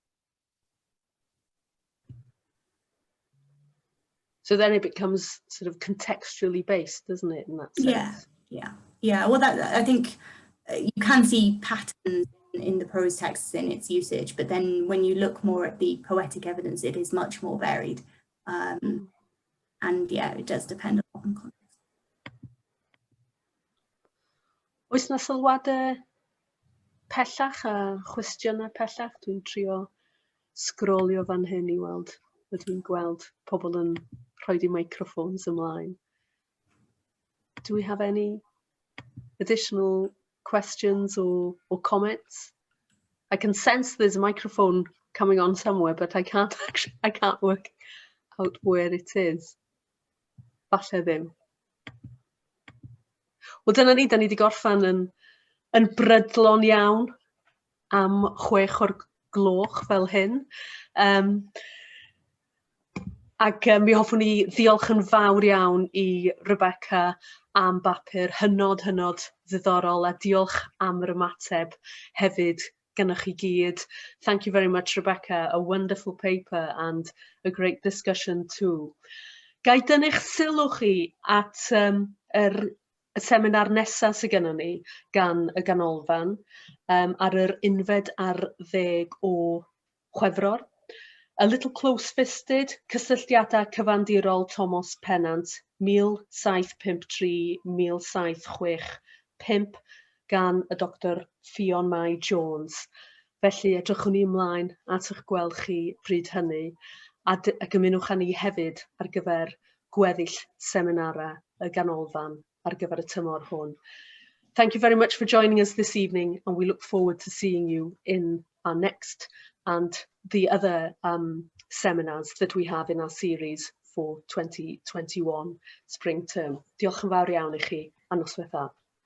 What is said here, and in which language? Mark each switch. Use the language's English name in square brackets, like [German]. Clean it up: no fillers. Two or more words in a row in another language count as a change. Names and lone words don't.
[English] So then it becomes sort of contextually based, doesn't it, in that sense? Yeah. Well, I think you can see patterns in the prose texts in its usage, but then when you look more at the poetic evidence, it is much more varied. And yeah, it does depend on not in context. [Welsh] Oes na sylwadau pellach a chwestiynau pellach? Dwi'n trio sgrolio fan hyn I weld. Dwi'n gweld pobl yn rhoi I microphones ymlaen. [English] Do we have any additional questions or comments? I can sense there's a microphone coming on somewhere, but I can't work out where it is. [Welsh] Falle ddim. Wel, dyna ni, da ni wedi gorffan yn brydlon iawn am 6 o'r gloch fel hyn. Ac mi hoffwn ni ddiolch yn fawr iawn I Rebecca am bapur hynod ddiddorol a diolch am yr ymateb hefyd gynnwch chi gyd. [English] Thank you very much, Rebecca. A wonderful paper and a great discussion too. [Welsh] Gai dynnu'ch sylw chi at y seminar nesaf sydd gennym ni gan y ganolfan ar yr 11 o Chwefror. A Little Close-Fisted, cysylltiadau cyfandirol Thomas Pennant, 1753-1765, gan y Dr Ffion Mai Jones. Felly edrychwn ni ymlaen at eich gweld chi pryd hynny a gymunwch â ni hefyd ar gyfer gweddill seminarau y ganolfan ar gyfer y tymor hwn. [English] Thank you very much for joining us this evening and we look forward to seeing you in our next and the other seminars that we have in our series for 2021 spring term. [Welsh] Diolch yn fawr iawn I chi a noswaith dda.